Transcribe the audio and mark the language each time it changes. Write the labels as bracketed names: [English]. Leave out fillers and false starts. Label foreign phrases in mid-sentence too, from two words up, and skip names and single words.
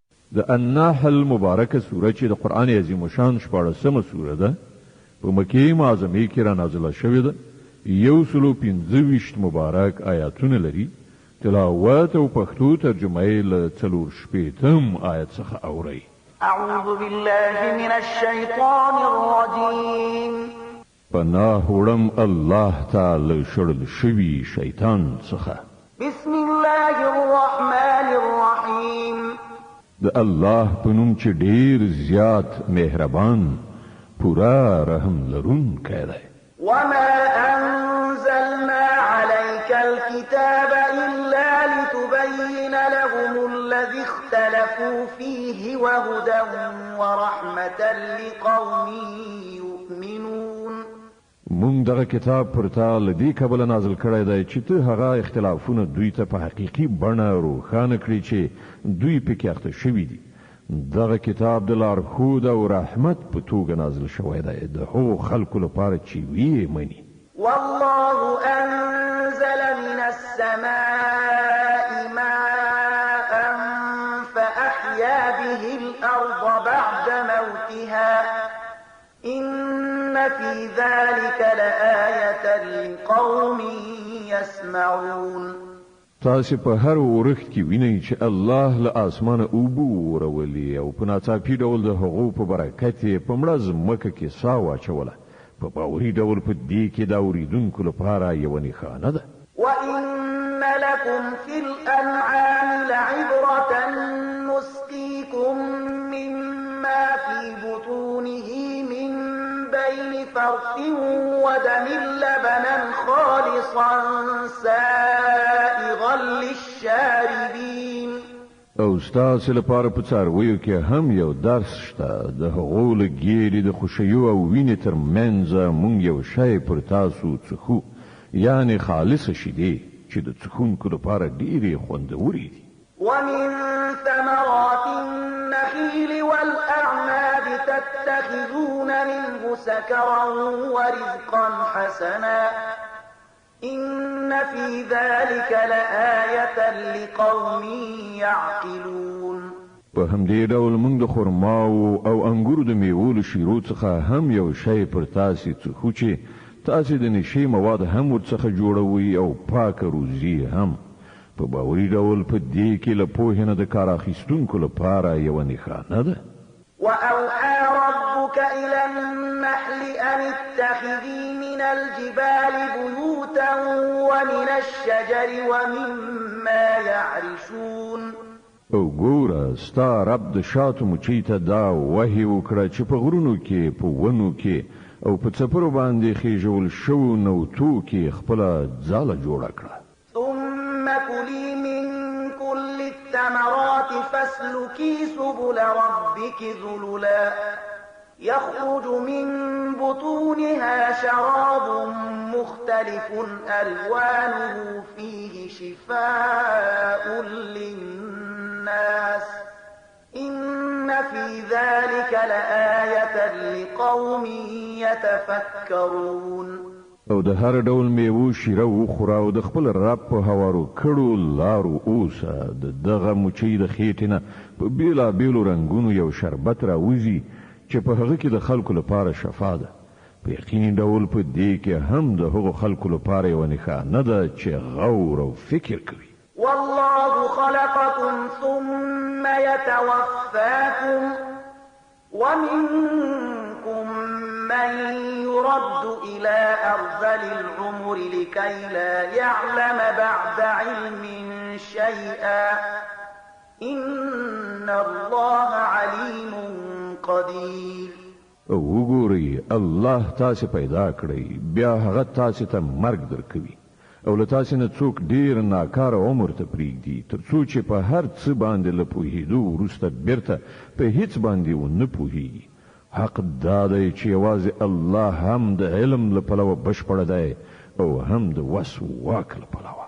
[Pashto] د النحل مبارکه سوره چې د قرآن عظیم شان 14مه سوره ده په مکه معظمه کې را نازله شوې ده 125 مبارک آیاتونه لري تلاوت او پښتو ترجمه یې له 4 آیت څخه اوري [Arabic] اعوذ بالله من الشیطان الرجیم [Pashto] پناه وړم الله تعالی شړل شوی شیطان څخه [Arabic] بسم الله الرحمن الرحیم [Pashto] د الله په نوم چې ډیر زیات مهربان پورا رحم لرونکی دی [Arabic] وما أنزلنا عليك الكتاب إلا لتبين لهم الذي اختلفوا فيه وهدى ورحمة لقوم يؤمنون [Pashto] مونږ دغه کتاب پر تا لدی کبل نازل کړی دی چې ته هغه اختلافونه دوی ته په حقيقي بڼه روښانه کړي چې دوی پکې اخته شوي دي دغه کتاب د لارښود او رحمت په توګه نازل شوی دی د هغو خلکو لپاره چې ویې مني [Arabic] والله أنزل من السماء ماء فأحيا به الأرض بعد موتها إن في ذلك لآية لقوم يسمعون [Pashto] تاسو په هر ورخت کې وینئ چې الله له اسمانه اوبو ورولي او په ناڅاپي ډول د هغو په برکت په مړه ځمکه کې ساه واچوله په باوري ډول په دې کې د اوریدونکو لپاره یوه نښانه ده [Arabic] وإن لكم في الأنعام لعبرة نسقيكم مما في بطونه من بين فرث ودم لبنا خالصا سائغا للشاربين [Pashto] او ستاسو لپاره په څارویو کې هم یو درس شته د هغو له ګیرې د خوشیو او وینې تر منځ مونږ یو شی پر تاسو څښو یعنی خالصه شیدې چې د څښونکو لپاره ډېرې خوندورې دي [Arabic] ومن ثمرات النخيل والأعناب تتخذون منه سكرا ورزقا حسنا إن في ذلك لآية لقوم يعقلون [Pashto] په همدې ډول موږ د خرماو او انګورو د میوو له شیرو څخه هم یو شی پر تاسو څخو چې تاسو د نشي مواد هم ورڅخه جوړوي او پاکه روزي هم په باوري ډول په دې کې له پوهې نه د کار اخیستونکو لپاره یوه نښانه ده [Arabic] وأوحى ربك إلى النحل أن اتخذي من الجبال بيوتا ومن الشجر ومما يعرشون [Pashto] او ګوره ستا رب د شاتو مچۍ ته دا وحی وکړه چې په غرونو کې په ونو کې او په څپرو باندې خېژول شوو نوتو کې خپله ځاله جوړه کړه [Arabic] ثم كلي من كل الثمرات فاسلكي سبل ربك ذللا يخرج من بطونها شراب مختلف ألوانه فيه شفاء للناس إن في ذلك لآية لقوم يتفكرون [Pashto] او د هر ډول میوه شیره وخوره او د خپل رب په هوارو کړو لارو اوسه د دغه مچۍ د خېټې نه په بیلابیلو رنګونو یو شربت راوځي چې په هغه کې د خلکو لپاره شفا ده په یقیني ډول په دې کې هم د هغو خلکو لپاره یوه نښانه ده چې غور او فکر کوي [Arabic] والله خلقكم ثم يتوفاكم ومنكم من يرد إلى أرذل العمر لكي لا يعلم بعد علم شيئا إن الله عليم قدير [Pashto] وګورئ الله تاسو پیدا کړی بیا هغه تاسو ته مرګ درکوي او له تاسو نه څوک ډیر ناکاره عمر ته پریږدي تر څو چې په هر څه باندې له پوهېدو وروسته بیرته په هیڅ باندې ونه پوهېږي حق دا دی چې یوازې الله هم د علم له پلوه بشپړه دی او هم د وس واک له پلوه